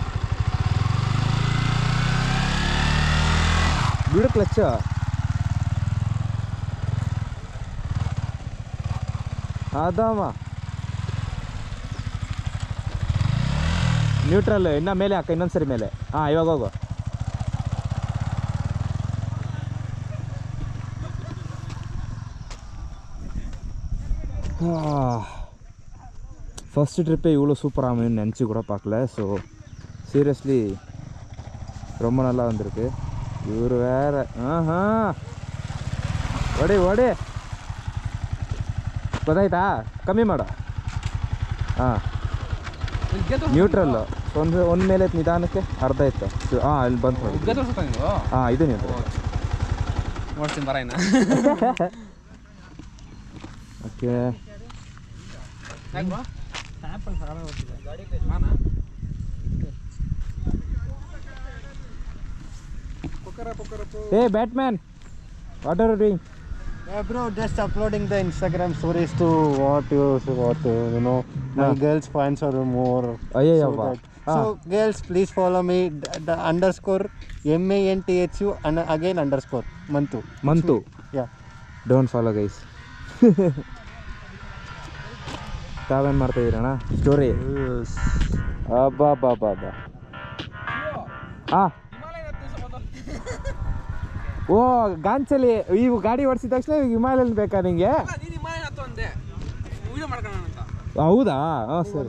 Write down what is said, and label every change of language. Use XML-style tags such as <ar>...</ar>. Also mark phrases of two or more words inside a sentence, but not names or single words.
<kn>ಬಿಡು ಕ್ಲಚ್ಚು ಅದಮ್ಮ ನ್ಯೂಟ್ರಲ್ ಇನ್ನೂ ಮೇಲೆ ಹಾಕ ಇನ್ನೊಂದು ಸರಿ ಮೇಲೆ ಹಾಂ ಇವಾಗ ಹೋಗು</kn> <en>first trip</en> <ta>இவ்வளோ சூப்பராக அமைன்னு நினச்சி கூட பார்க்கல</ta> <en>so seriously</en> <ta>ரொம்ப நல்லா வந்திருக்கு இவர் வேறு</ta> <kn>ಓಡಿ ಓಡಿ ಗೊತ್ತಾಯ್ತಾ ಕಮ್ಮಿ ಮಾಡು ಹಾಂ ನ್ಯೂಟ್ರಲ್ಲು ಒಂದು ಮೇಲೆ ನಿಧಾನಕ್ಕೆ ಅರ್ಧ ಇತ್ತು ಹಾಂ ಅಲ್ಲಿ ಬಂತು ನೋಡಿ ಹಾಂ ಇದು ನ್ಯೂಟ್ರಲ್ ನೋಡ್ತೀನಿ ಬರ ಇನ್ನು</kn> <en>ಓಕೆ Hey Batman, what are you doing? Yeah, bro, just uploading the Instagram stories to you know, my girls fans are more. So girls, please follow me the underscore MANTHU and again underscore Mantu. Yeah. Don't follow guys.</en> <kn>ತಾವೇನು ಮಾಡ್ತಾ ಇದ್ದೀರಣ್ಣ ಸ್ಟೋರಿ ಅಬ್ಬಾ ಬಾ ಬಾ ಬಾ ಹಾಂ ಓ ಗಾಂಚಲಿ ಇವು ಗಾಡಿ ಓಡಿಸಿದ ತಕ್ಷಣ ಹಿಮಾಲಯನ್ ಬೇಕಾ ನಿಂಗೆ ಹೌದಾ ಹಾಂ ಸರಿ</kn>